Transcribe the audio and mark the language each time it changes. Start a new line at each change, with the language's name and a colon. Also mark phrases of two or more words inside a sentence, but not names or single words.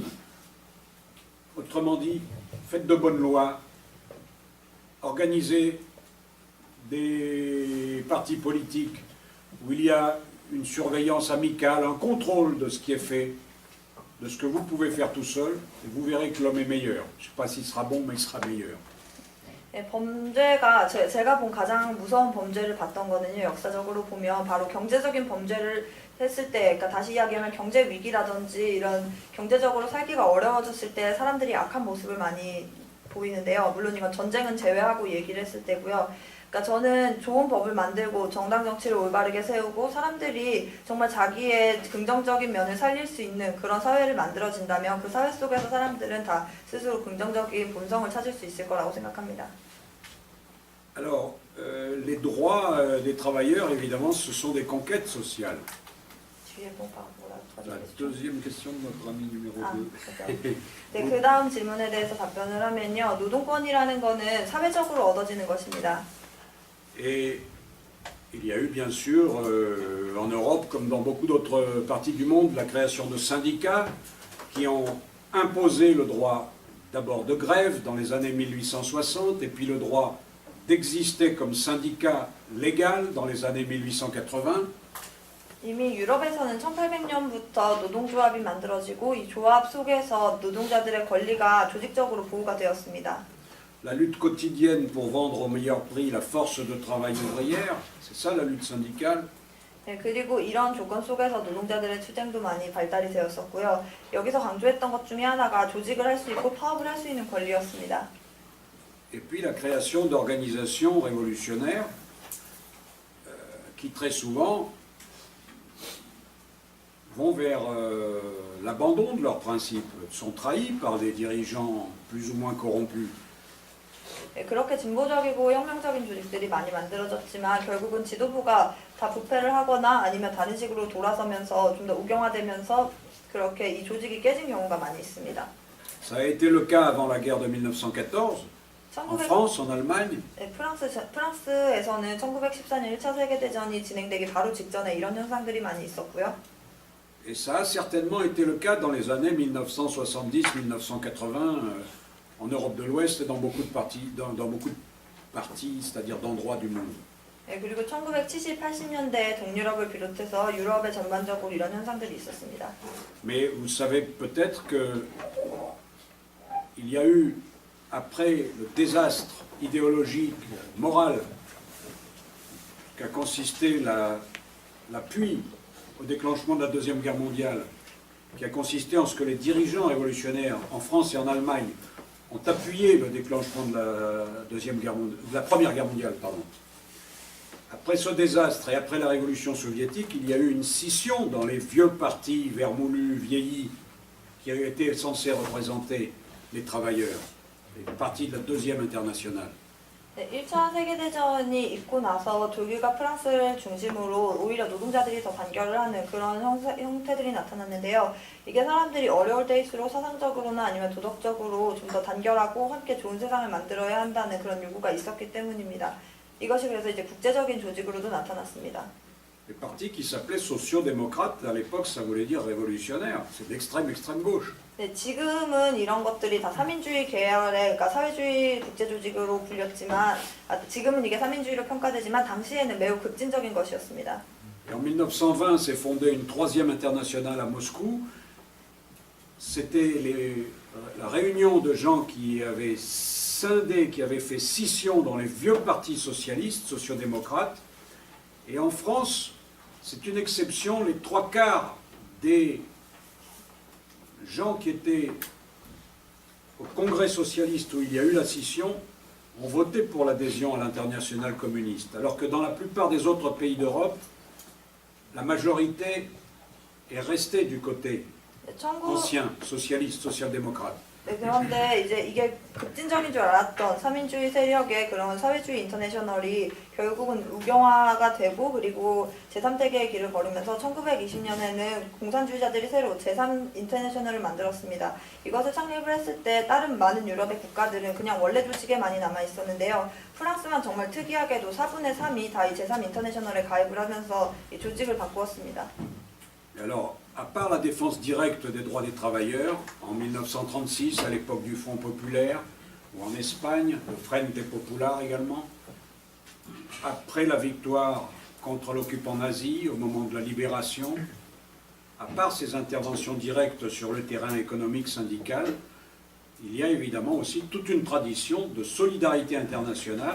French: Autrement dit, faites de bonnes lois, organisez des partis politiques où il y a une surveillance amicale, un contrôle de ce qui est fait, de ce que vous pouvez faire tout seul, et vous verrez que l'homme est meilleur. Je ne sais pas s'il sera bon, mais il sera meilleur.
Korean: 네, 범죄가 제가 본 가장 무서운 범죄를 봤던 거는요. 역사적으로 보면 바로 경제적인 범죄를 했을 때, 그러니까 다시 이야기하면 경제 위기라든지 이런 경제적으로 살기가 어려워졌을 때 사람들이 악한 모습을 많이 보이는데요. 물론 이건 전쟁은 제외하고 얘기를 했을 때고요. 그러니까 저는 좋은 법을 만들고 정당 정치를 올바르게 세우고 사람들이 정말 자기의 긍정적인 면을 살릴 수 있는 그런 사회를 만들어진다면 그 사회 속에서 사람들은 다 스스로 긍정적인 본성을 찾을 수 있을 거라고 생각합니다.
French: Alors, les droits des travailleurs, évidemment, ce sont des conquêtes sociales. La deuxième question de notre ami numéro 2.
Korean: 네, 그 다음 질문에 대해서 답변을 하면요. 노동권이라는 거는 사회적으로 얻어지는 것입니다.
French: Et il y a eu bien sûr en Europe, comme dans beaucoup d'autres parties du monde, la création de syndicats qui ont imposé le droit d'abord de grève dans les années 1860 et puis le droit d'exister comme syndicat légal dans les années 1880.
Korean: 이미 유럽에서는 1800년부터 노동조합이 만들어지고 이 조합 속에서 노동자들의 권리가 조직적으로 보호가 되었습니다.
French: La lutte quotidienne pour vendre au meilleur prix la force de travail ouvrière, c'est ça la lutte syndicale.
Korean: 네, 그리고 이런 조건 속에서 노동자들의 투쟁도 많이 발달이 되었었고요. 여기서 강조했던 것 중에 하나가 조직을 할 수 있고 파업을 할 수 있는 권리였습니다.
French: Et puis la création d'organisations révolutionnaires qui très souvent vont vers l'abandon de leurs principes, sont trahis par des dirigeants plus ou moins corrompus.
Korean: 네, 그렇게 진보적이고 혁명적인 조직들이 많이 만들어졌지만 결국은 지도부가 다 부패를 하거나 아니면 다른 식으로 돌아서면서 좀 더 우경화되면서 그렇게 이 조직이 깨진 경우가 많이 있습니다.
French: Ça a été le cas avant la guerre de 1914, en France, en Allemagne.
Korean: 네, 프랑스에서는 1914년 1차 세계대전이 진행되기 바로 직전에 이런 현상들이 많이 있었고요.
French: Et ça a certainement été le cas dans les années 1970-1980 en Europe de l'Ouest et dans beaucoup de parties, c'est-à-dire d'endroits du monde.
Korean: 네, 그리고 1970, 80년대 동유럽을 비롯해서 유럽에 전반적으로 이런 현상들이 있었습니다.
French: Mais vous savez peut-être que il y a eu, après le désastre idéologique, moral, qu'a consisté l'appui au déclenchement de la Deuxième Guerre mondiale, qui a consisté en ce que les dirigeants révolutionnaires en France et en Allemagne ont appuyé le déclenchement de la Première Guerre mondiale, pardon. après ce désastre et après la révolution soviétique, il y a eu une scission dans les vieux partis vermoulus, vieillis, qui avaient été censés représenter les travailleurs, les partis de la deuxième internationale.
Korean: 네, 1차 세계대전이 있고 나서 독일과 프랑스를 중심으로 오히려 노동자들이 더 단결을 하는 그런 형태들이 나타났는데요. 이게 사람들이 어려울 때일수록 사상적으로나 아니면 도덕적으로 좀 더 단결하고 함께 좋은 세상을 만들어야 한다는 그런 요구가 있었기 때문입니다. 이것이 그래서 이제 국제적인 조직으로도 나타났습니다.
French: Les partis qui s'appelaient sociaux-démocrates, à l'époque, ça voulait dire révolutionnaire. C'est l'extrême, extrême gauche.
Korean: 네, 지금은 이런 것들이 다 삼인주의 계열의, 그러니까 사회주의 국제조직으로 불렸지만, 지금은 이게 삼인주의로 평가되지만 당시에는 매우 급진적인 것이었습니다.
French: Et en 1920, s'est fondée une troisième internationale à Moscou. C'était la réunion de gens qui avaient scindé, qui avaient fait scission dans les vieux partis socialistes, sociaux-démocrates. Et en France, c'est une exception, les trois quarts des gens qui étaient au Congrès socialiste où il y a eu la scission ont voté pour l'adhésion à l'internationale communiste, alors que dans la plupart des autres pays d'Europe, la majorité est restée du côté ancien, socialiste, social-démocrate.
Korean: 네, 그런데 이제 이게 급진적인 줄 알았던 삼인주의 세력의 그런 사회주의 인터내셔널이 결국은 우경화가 되고 그리고 제3세계의 길을 걸으면서 1920년에는 공산주의자들이 새로 제3 인터내셔널을 만들었습니다. 이것을 창립을 했을 때 다른 많은 유럽의 국가들은 그냥 원래 조직에 많이 남아 있었는데요. 프랑스만 정말 특이하게도 4분의 3이 다 이 제3 인터내셔널에 가입을 하면서 이 조직을 바꾸었습니다.
French: Alors, à part la défense directe des droits des travailleurs, en 1936, à l'époque du Front populaire, ou en Espagne, le Frente Popular également, après la victoire contre l'occupant nazi, au moment de la libération, à part ces interventions directes sur le terrain économique syndical, il y a évidemment aussi toute une tradition de solidarité internationale.